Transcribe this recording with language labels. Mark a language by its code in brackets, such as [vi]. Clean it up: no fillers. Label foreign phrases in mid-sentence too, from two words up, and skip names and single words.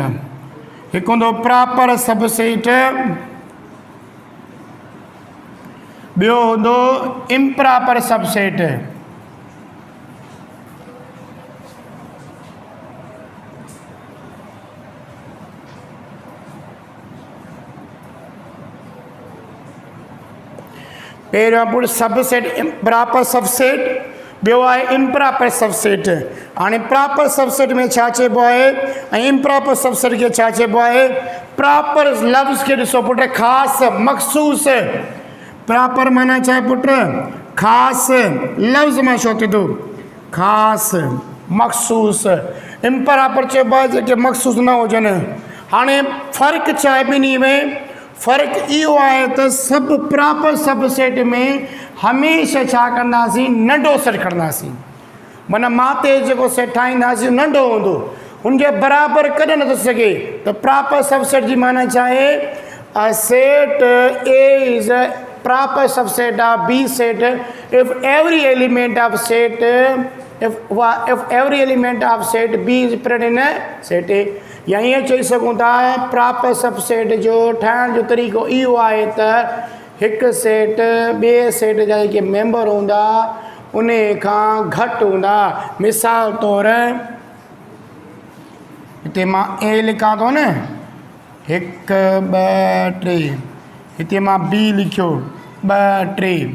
[sd] हिकु हूंदो [en] proper sub set, [sd] ॿियो हूंदो [en] improper sub set. [sd] पहिरियों पुट [en] sub set proper sub set, [sd] ॿियो आहे [en] improper sub set. [sd] हाणे [en] proper sub set [sd] में छा चइबो आहे ऐं [en] improper sub set [sd] खे छा चइबो आहे? प्रॉपर लफ़्ज़ खे ॾिसो पुट, ख़ासि मख़सूस। प्रॉपर माना छा आहे पुट? ख़ासि लफ़्ज़ मां छो थी थो, ख़ासि मख़सूस। इम्प्रॉपर चइबो आहे जेके मख़सूस न हुजनि। हाणे फ़र्क़ु छा आहे ॿिन्ही में? फ़र्क़ु इहो आहे त सभु [en] proper sub set [sd] में हमेशह छा कंदासीं? नंढो सेट खणंदासीं। माना माते जेको सेट ठाहींदासीं नंढो हूंदो, हुनजे बराबरि कॾहिं नथो सघे। त [en] proper sub set [sd] जी माना छा आहे? [en] a set A is a proper sub set of B set if every element of set if every element of set B is present in a set A। [sd] या ईअं चई सघूं था [en] proper sub set [sd] जो ठाहिण जो तरीक़ो इहो आहे त हिकु सेट ॿिए सेट जा जेके मेंबर हूंदा उन खां घटि हूंदा। मिसाल तौरु हिते मां ए लिखां थो न, 1 2 3, हिते मां बी लिखियो 2 3।